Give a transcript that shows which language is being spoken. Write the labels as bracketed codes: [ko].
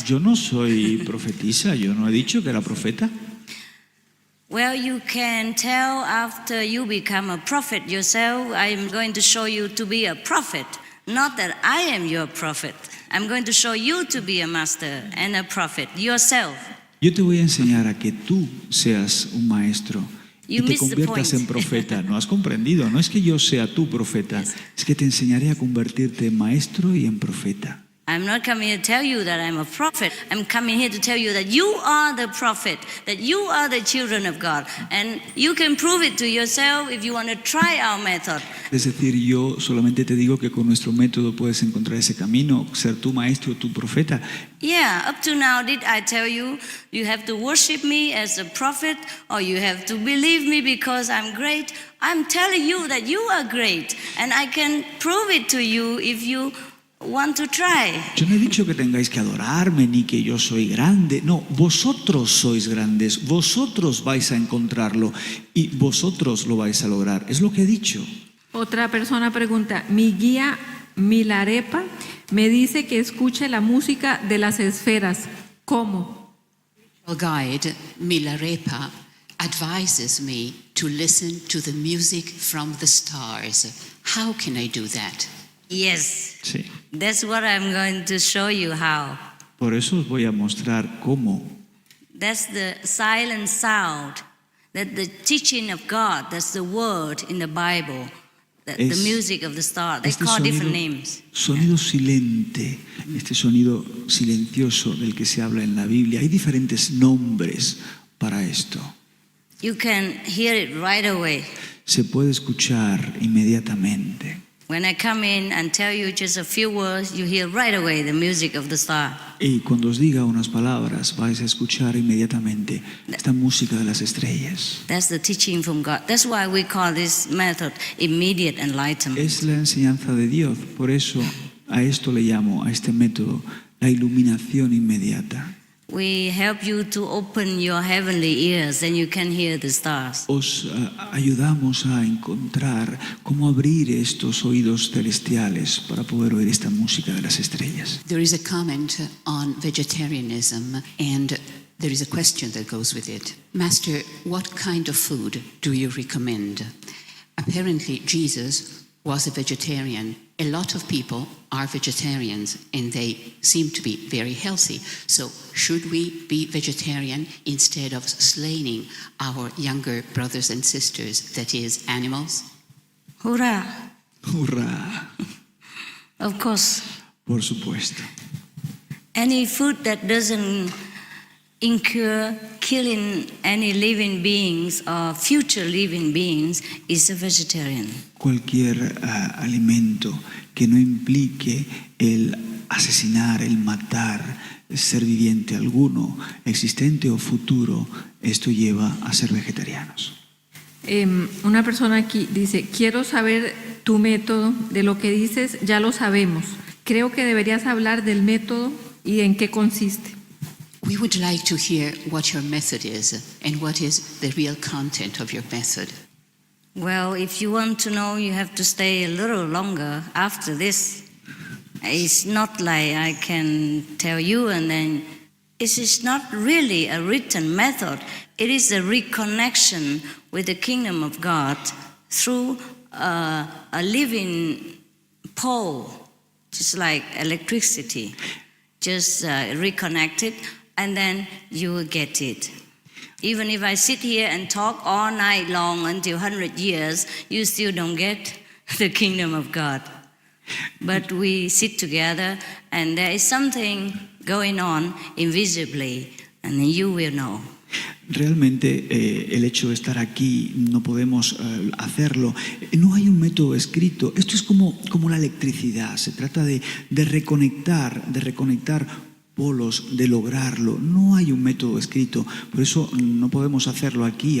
[es] Yo no soy profetisa, yo no he dicho que era profeta. [en] Well, you can tell after you become a prophet yourself. I am going to show you to be a prophet. Not that I am your prophet. I'm going to show you to be a master and a prophet yourself. [es] Yo te voy a enseñar a que tú seas un maestro y te conviertas en profeta. No has comprendido, no es que yo sea tu profeta, es que te enseñaré a convertirte en maestro y en profeta. [en] I'm not coming here to tell you that I'm a prophet. I'm coming here to tell you that you are the prophet, that you are the children of God. And you can prove it to yourself if you want to try our method. [es] Es decir, yo solamente te digo que con nuestro método puedes encontrar ese camino, ser tu maestro, tu profeta. [en] Yeah, up to now, did I tell you, you have to worship me as a prophet or you have to believe me because I'm great? I'm telling you that you are great and I can prove it to you if you want to try. [es] Yo no he dicho que tengáis que adorarme ni que yo soy grande. No, vosotros sois grandes, vosotros vais a encontrarlo y vosotros lo vais a lograr. Es lo que he dicho. Otra persona pregunta, mi guía Milarepa me dice que escuche la música de las esferas. ¿Cómo? [en] Our guide Milarepa advises me to listen to the music from the stars. How can I do that? Yes. [es] Sí. [en] That's what I'm going to show you how. [es] Por eso os voy a mostrar cómo. [en] That's the silent sound, that the teaching of God, that's the word in the Bible, the music of the star. They call different names. [es] Sonido silente, este sonido silencioso del que se habla en la Biblia. Hay diferentes nombres para esto. [en] You can hear it right away. [es] Se puede escuchar inmediatamente. [en] When I come in and tell you just a few words, you hear right away the music of the star. [es] Y cuando os diga unas palabras, vais a escuchar inmediatamente esta música de las estrellas. [en] That's the teaching from God. That's why we call this method immediate enlightenment. [es] Es la enseñanza de Dios, por eso a esto le llamo, a este método, la iluminación inmediata. [en] We help you to open your heavenly ears, then you can hear the stars. [es] Os ayudamos a encontrar cómo abrir estos oídos celestiales para poder oír esta música de las estrellas. [en] There is a comment on vegetarianism, and there is a question that goes with it. Master, what kind of food do you recommend? Apparently, Jesus was a vegetarian. A lot of people are vegetarians, and they seem to be very healthy. So, should we be vegetarian instead of slaying our younger brothers and sisters, that is, animals? Hurrah! [es] ¡Hurra! [en] Of course. [es] Por supuesto. [en] Any food that doesn't incur killing any living beings or future living beings is a vegetarian. [es] Cualquier alimento que no implique el asesinar, el matar ser viviente alguno, existente o futuro, esto lleva a ser vegetarianos. Una persona aquí dice, quiero saber tu método, de lo que dices ya lo sabemos. Creo que deberías hablar del método y en qué consiste. [en] We would like to hear what your method is and what is the real content of your method. Well, if you want to know, you have to stay a little longer after this. It's not like I can tell you and then it is not really a written method. It is a reconnection with the kingdom of God through a living pole, just like electricity. Just reconnect it and then you will get it. Even if I sit here and talk all night long until 100 years, you still don't get the kingdom of God. But we sit together and there is something going on invisibly and you will know. [es] Realmente el hecho de estar aquí no podemos hacerlo. No hay un método escrito. Esto es como la electricidad. Se trata de reconectar polos, de lograrlo. No hay un método escrito. Por eso no podemos hacerlo aquí.